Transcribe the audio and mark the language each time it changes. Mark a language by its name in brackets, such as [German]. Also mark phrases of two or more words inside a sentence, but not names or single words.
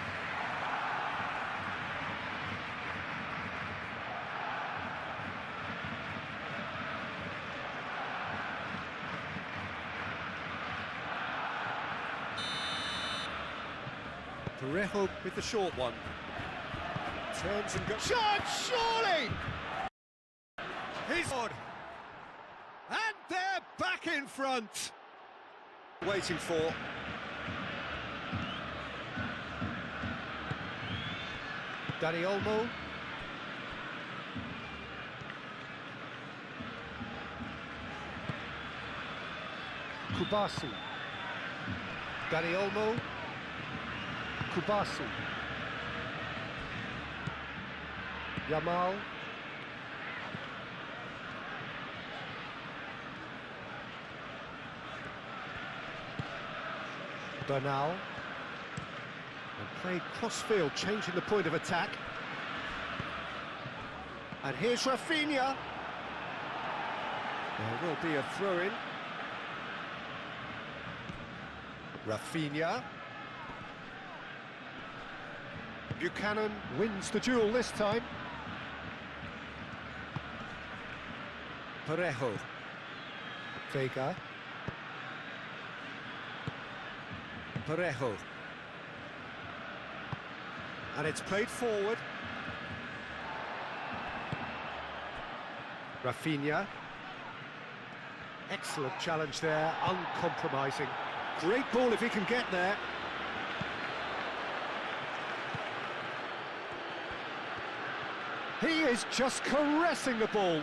[English] Parejo with the short one. Turns and goes. Chance, surely! He's on. And they're back in front. Waiting for. Dani Olmo. Kubasi. Dani Olmo. Kubasi. Yamal. Bernal. And played cross-field, changing the point of attack. And here's Rafinha. There will be a throw-in. Rafinha. Buchanan wins the duel this time. Parejo. Vega. Parejo. And it's played forward. Rafinha. Excellent challenge there, uncompromising. Great ball if he can get there. He is just caressing the ball.